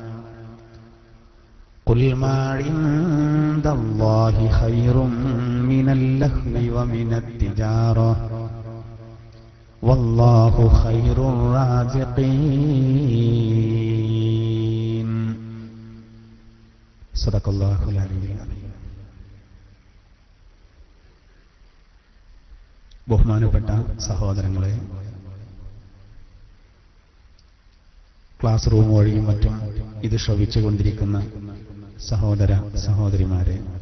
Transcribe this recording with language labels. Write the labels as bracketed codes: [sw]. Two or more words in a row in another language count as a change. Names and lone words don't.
[ar] قل ما عند الله خير من اللهو ومن التجارة والله خير الرازقين. صدق الله العلي العظيم. [ml] ബഹുമാനപ്പെട്ട സഹോദരങ്ങളെ, [en] class room [ml] വഴിയും മറ്റും ഇത് ശ്രവിച്ചുകൊണ്ടിരിക്കുന്ന സഹോദര സഹോദരിമാരെ,